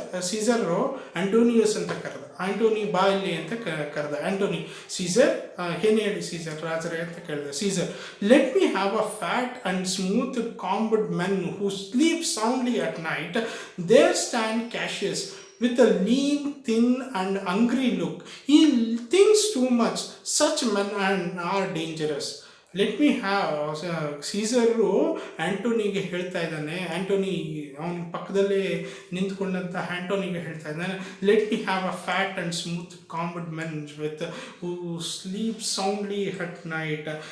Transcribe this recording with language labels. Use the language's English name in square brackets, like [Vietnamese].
[Kannada] ಸೀಸರು ಆಂಟೋನಿಯಸ್ ಅಂತ ಕರೆದ, ಆಂಟೋನಿ ಬಾ ಇಲ್ಲಿ ಅಂತ ಕರೆದ. ಆಂಟೋನಿ, ಸೀಸರ್ ಏನು ಹೇಳಿ ಸೀಸರ್ ರಾಜರೇ ಅಂತ ಕೇಳಿದ. [English] Caesar, let me have a fat and smooth combed men who sleep soundly at night. There stand Cassius with a lean, thin and hungry look. He thinks too much. Such men are dangerous. Let me have [Kannada] ಸೀಸರು ಆ್ಯಂಟೋನಿಗೆ ಹೇಳ್ತಾ ಇದ್ದಾನೆ, [English] Antony ಅವನ ಪಕ್ಕದಲ್ಲೇ ನಿಂತ್ಕೊಂಡಂಥ ಆ್ಯಂಟೋನಿಗೆ ಹೇಳ್ತಾ ಇದ್ದಾನೆ, let me have a fat and smooth combed men with who sleep soundly at night.